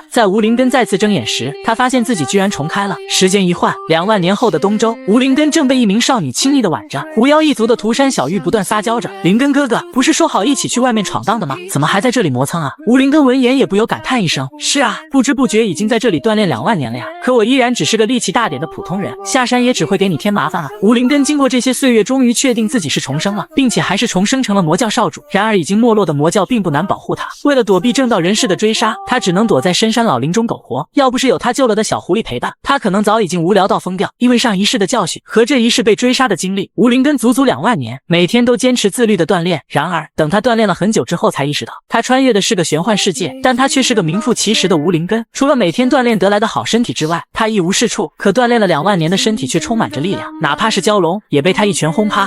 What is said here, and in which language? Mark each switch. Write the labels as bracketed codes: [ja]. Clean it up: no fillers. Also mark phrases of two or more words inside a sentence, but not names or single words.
[zh] 在吳靈根再次睜眼時，他發現自己居然重開了。時間一換，2萬年後的東周，吳靈根正被一名少女輕易的挽着，狐妖一族的涂山小玉不斷撒嬌着：“靈根哥哥，不是說好一起去外面闖蕩的嗎？怎麼還在這裡磨蹭啊？” 吳靈根聞言也不由感嘆一聲：“是啊，不知不覺已經在這裡鍛鍊2萬年了呀，可我依然只是個力氣大點的普通人，下山也只會給你添麻煩啊。” 吳靈根經過這些歲月，終於確定自己是重生了，並且還是重生成了魔教少主。然而已經沒落的魔教並不難保護他，為了躲避正道人士的追殺，他只能躲在深山老林中苟活。要不是有他救了的小狐狸陪伴，他可能早已經無聊到瘋掉。因為上一世的教訓和這一世被追殺的經歷，吳靈根足足2萬年，每天都堅持自律的鍛鍊。然而等他鍛鍊了很久之後，才意識到他穿越的是個玄幻世界，但他卻是個名副其實的吳靈根。除了每天鍛鍊得來的好身體之外，他一無是處。可鍛鍊了2萬年的身體卻充滿着力量，哪怕是蛟龍也被他一拳轟趴。